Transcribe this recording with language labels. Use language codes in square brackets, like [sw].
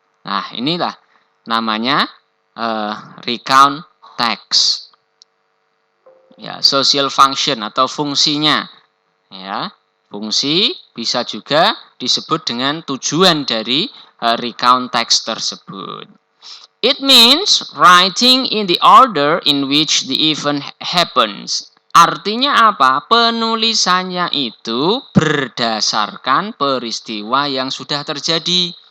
[id] Nah, inilah namanya recount text. Ya, social function atau fungsinya. Ya, fungsi bisa juga disebut dengan tujuan dari recount text tersebut. [en] It means writing in the order in which the event happens. [id] Artinya apa? Penulisannya itu berdasarkan peristiwa yang sudah terjadi.